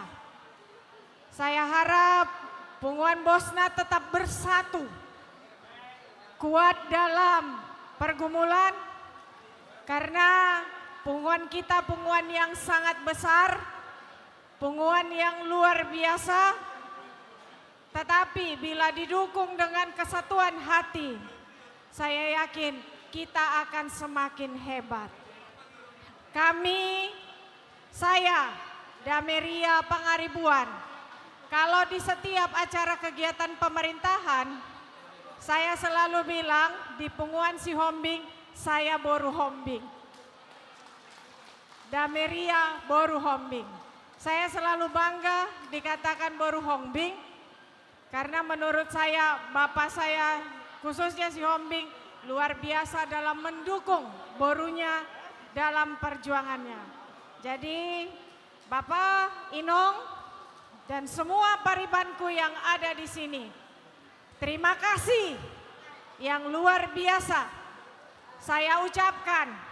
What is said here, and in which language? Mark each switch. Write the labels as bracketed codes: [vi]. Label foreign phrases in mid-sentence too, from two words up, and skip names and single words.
[id] Saya harap pengumuman Bosna tetap bersatu, kuat dalam pergumulan, karena pengumuman kita pengumuman yang sangat besar, pengumuman yang luar biasa, tetapi bila didukung dengan kesatuan hati, saya yakin kita akan semakin hebat. Saya, Dameria Pangaribuan, kalau di setiap acara kegiatan pemerintahan, saya selalu bilang di pengumuman Sihombing, saya boru hombing. Dameria boru hombing. Saya selalu bangga dikatakan boru hombing karena menurut saya Bapak saya khususnya si Hombing luar biasa dalam mendukung borunya dalam perjuangannya. Jadi Bapak Inong dan semua paribanku yang ada di sini, terima kasih yang luar biasa saya ucapkan.